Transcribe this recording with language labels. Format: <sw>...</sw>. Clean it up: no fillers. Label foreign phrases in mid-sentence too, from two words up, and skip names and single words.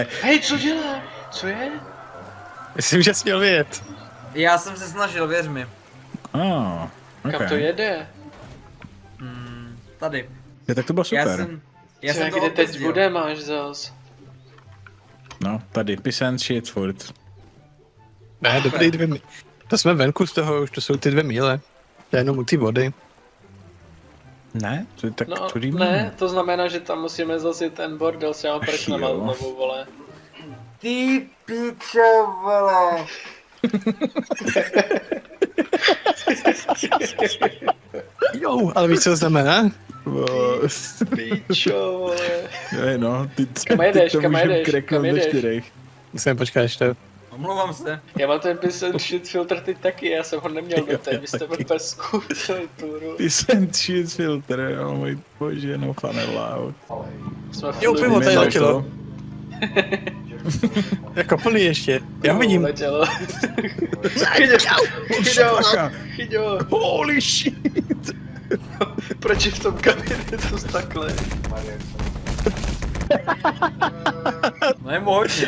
<cs>hej, co dělá? Co je? Myslím, že jsi měl vyjet. Já jsem se snažil, věř mi. Okay. Kam to jede? Tady. Je, tak to bylo super. Já jsem to Kde teď odjezdil. bude máš zas? No, tady,</cs> <en>piss and shit furt.</en> <cs>Ne, dobrý 2 míle. To jsme venku z toho, už to jsou ty 2 míle. To je jenom u té vody. Ne? To je tak No, tudy ne, to znamená, že tam musíme zase ten bordel s těma prknama jo. znovu, vole. Ty pičo, vole. Jo, ale víš, co to znamená? Pičo, vole. Je, no, ty Kam jedeš, to kam můžu jedeš, kreknout kam do jedeš? 4. Musím počkat ještě. Omlouvám se. Já mám ten</cs> <en>piss and shit</en> <cs>filtr teď taky, já jsem ho neměl doteď, vy jste úplně zkoušeli turu.</cs> <en>Piss and shit filter,</en> <cs>oh můj bože,</cs> <en>no fun allowed.</en> <cs>Jsme Jo, furt- pivo, tady Nemáš letělo. to? Jako plný ještě. Já vidím. Letělo. Chyťo,</cs> <en>Holy shit!</en> <cs>proč je v tom kabinetu takhle? No je mu hodně.</cs>